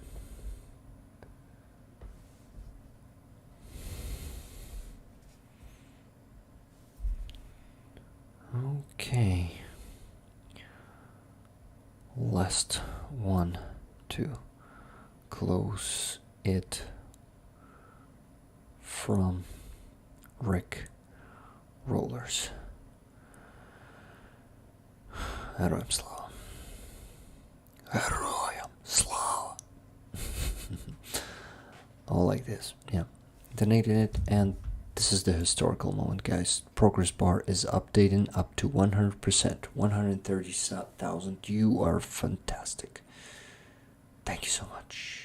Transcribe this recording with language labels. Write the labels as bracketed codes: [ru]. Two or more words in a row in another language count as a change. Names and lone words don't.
[en] Okay. Last one to close it from Rick Rollers. [uk] Героям слава. Героям слава. [en] All like this, yeah. Donated it, and this is the historical moment, guys. Progress bar is updating up to 100%. 130,000. You are fantastic. Thank you so much.